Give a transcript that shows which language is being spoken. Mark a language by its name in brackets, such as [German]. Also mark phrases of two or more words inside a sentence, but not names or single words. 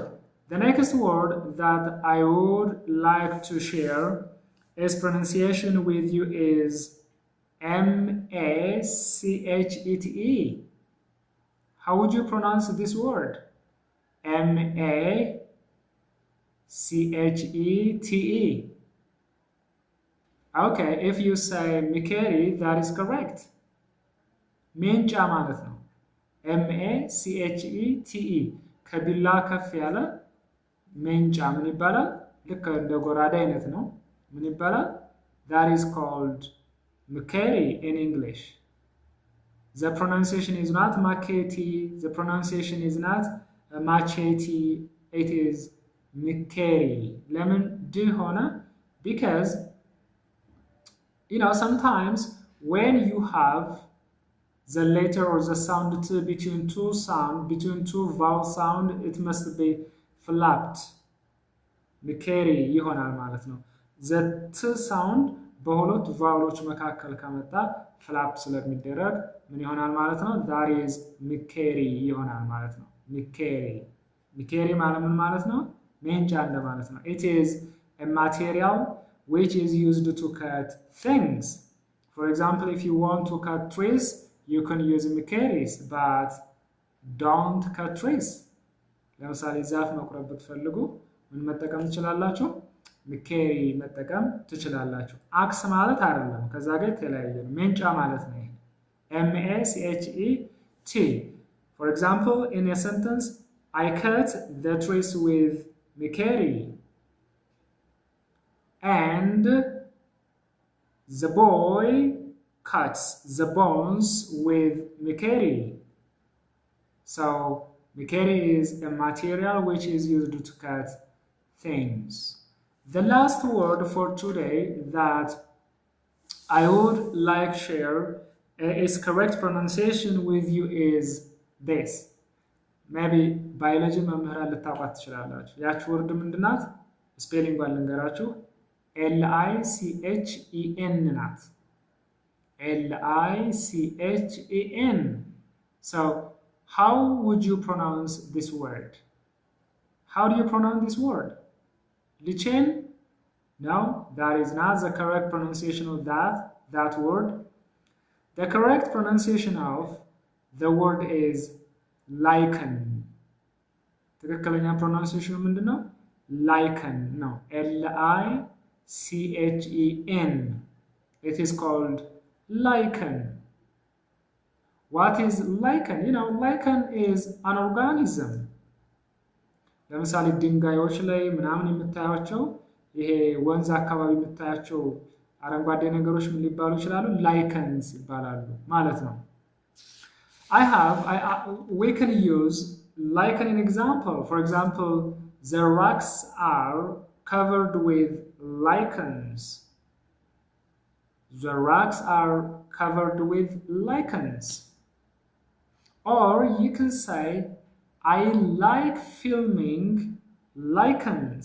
[English] The next word that I would like to share its pronunciation with you is MACHETE. How would you pronounce this word? MACHETE. Okay, if you say Mikeri, that is correct. [Amharic] ሜንጫ ማለት ነው። MACHETE ከቢላ ከፍ ያለ ሜንጫ ምን ይባላል? ልክ እንደ ጎራዳ አይነት ነው። ምን ይባላል? [English] That is called Mikeri in English. The pronunciation is not Maketi. The pronunciation is not Machete. It is Mikeri. [Amharic] ለምን ድ ሆነ? [English] Because sometimes when you have the letter or the sound T between two vowel sound, it must be flapped. [Amharic] Mikeri ይሆናል ማለት ነው። [English] The T sound [Amharic] በሁለት ቫውሎች መካከል ከመጣ ፍላፕ ስለሚደረግ ምን ይሆናል ማለት ነው? [English] That is Mikeri [Amharic] ይሆናል ማለት ነው። Mikeri ማለት ምን ማለት ነው? ሜንጫ እንደማለት ነው። [English] It is a material which is used to cut things. For example, if you want to cut trees, you can use Mikeris, but don't cut trees. [Amharic] ለምሳሌ ዛፍ መቁረጥ ብትፈልጉ ምን መጠቀም ትችላላችሁ? ሚኬሪ መጠቀም ትችላላችሁ። አክስ ማለት አይደለም፣ ከዛ ጋር የተለያየ ነው። ሜንጫ ማለት ነው። MACHET. [English] For example, in a sentence, I cut the trees with Mikeri. And the boy cuts the bones with Mikeri. So Mikeri is a material which is used to cut things. The last word for today that I would like share its correct pronunciation with you is this. [Amharic] maybe ባዮሎጂ መምህራን ልታውቋት ትችላላችሁ። ያች ወርድ ምንድናት? ስፔሊንጓን ልንገራችሁ። LICHEN ናት። LICHEN. [English] So how would you pronounce this word? How do you pronounce this word? Lichen? No, that is not the correct pronunciation of that word. The correct pronunciation of the word is lichen. [Amharic] ትክክለኛ pronunciation ምንድን ነው? lichen ነው። LICHEN. [English] It is called lichen. What is lichen? You know, lichen is an organism. [Amharic] ለምሳሌ ድንጋዮች ላይ ምናምን የምታያቸው ይሄ ወንዝ አካባቢ የምታያቸው አረንጓዴ ነገሮች ምን ሊባሉ ይችላሉ? ላይከንስ ይባላሉ ማለት ነው። [English] We can use lichen in example. For example, the rocks are covered with lichens. The rocks are covered with lichens. Or you can say, I like filming lichens.